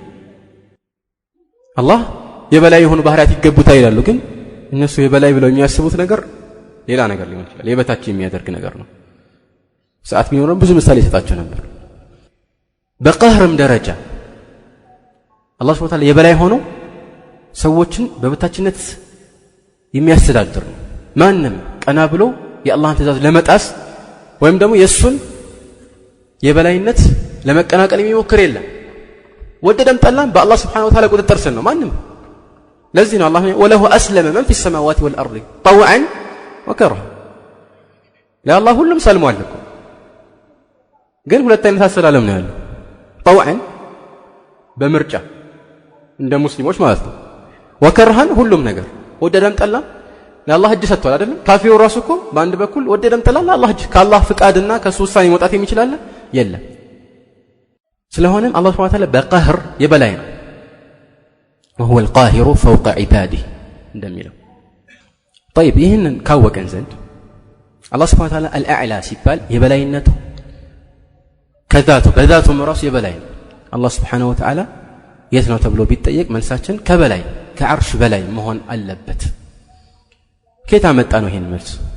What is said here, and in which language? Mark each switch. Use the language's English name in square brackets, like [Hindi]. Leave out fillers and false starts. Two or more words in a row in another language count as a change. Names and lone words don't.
[Amharic] አላህ የበላይ የሆኑ ባህሪያት ይገቡታል ይላሉ ግን እነሱ የበላይ ብለው የሚያስቡት ነገር ሌላ ነገር ሊሆን ይችላል የበታች የሚያደርግ ነገር ነው ሰዓት ቢኖርም ብዙ ምሳሌ ይሰጣቸው ነበር በቀህርም ደረጃ አላህ [Arabic] سبحانه وتعالى [Amharic] የበላይ ሆኖ ሰዎችን በበታችነት የሚያስተዳድር ነው ማንንም ቀና ብሎ የአላህን ትእዛዝ ለመጣስ ወይም ደግሞ የሱን የበላይነት ለመቀናቀል የሚሞክር የለም ወደደም ጠላም በአላህ [Arabic] سبحانه وتعالى [Amharic] ቁጥጥር ስር ነው ማንንም ለዚህ ነው አላህ [Arabic] وله أسلم من في السماوات والارض طوعا وكرها [Amharic] ለአላህ ሁሉም ሰልሟል እኮ ግን ሁለት አይነት አሰላለም ነው ያለው طوعا በምርጫ እንደ ሙስሊሞች ማለት ነው ወከርሃን ሁሉም ነገር ወደደም ጠላም ለአላህ እጅ ሰጥቷል አይደል ካፊሩ ራሱ እኮ በአንድ በኩል ወደደም ጠላም ለአላህ እጅ ከአላህ ፍቃድና ከሱ ውሳኔ መውጣት የሚችላል የለም ስለሆነም አላህ [Arabic] سبحانه وتعالى [Amharic] በቀህር የበላይ ነው [Arabic] وهو القاهر فوق عباده [Amharic] እንደሚለው طيب ይህንን ካወቀን ዘንድ አላህ [Arabic] سبحانه وتعالى [Amharic] الأعلى ሲባል የበላይነቱ ከዛቱ በዛቱ ራሱ የበላይ ነው አላህ [Arabic] سبحانه وتعالى [Amharic] የት ነው ተብሎ ቢጠየቅ መልሳችን ከበላይ ከአርሽ በላይ መሆን አለበት ከየት አመጣ ነው ይሄን መልስ